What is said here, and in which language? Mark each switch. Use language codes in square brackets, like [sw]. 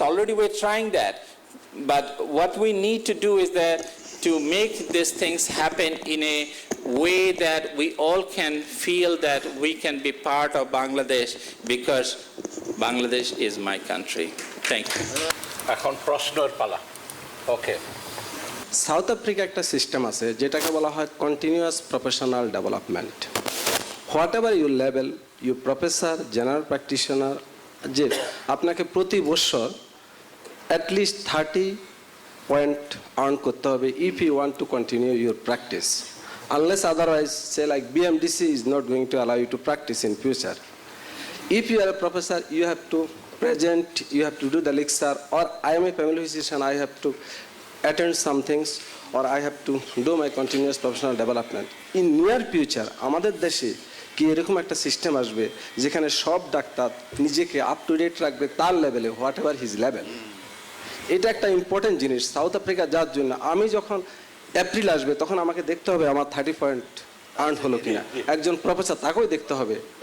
[en] Already we're trying that. But what we need to do is that to make these things happen in a way that we all can feel that we can be part of Bangladesh, because Bangladesh is my country. Thank you. [bn] এখন প্রশ্নের পালা। Okay. South Africa একটা system আছে যেটাকে বলা হয় continuous professional development. [en] whatever your level, you professor, [bn] general practitioner, যে আপনাকে প্রতি বছর অ্যাটলিস্ট 30 পয়েন্ট আর্ন করতে হবে [en] If you want to continue your practice. unless otherwise, say like BMDC is not going to allow you to practice in future. If you are a professor, you have to present, you have to do the lecture, or I am a family physician, I have to attend some things, or I have to do my continuous professional development. In near future, [bn] আমাদের দেশে কি এরকম একটা system আসবে যেখানে সব doctor নিজেকে up to date রাখবে তার লেভেলে, [en] Whatever his level. [bn] এটা একটা ইম্পর্টেন্ট জিনিস সাউথ আফ্রিকা যাওয়ার জন্য। আমি যখন এপ্রিল আসবে তখন আমাকে দেখতে হবে আমার 30 পয়েন্ট আর্ন হলো কিনা, একজন প্রফেসর তাকেও দেখতে হবে।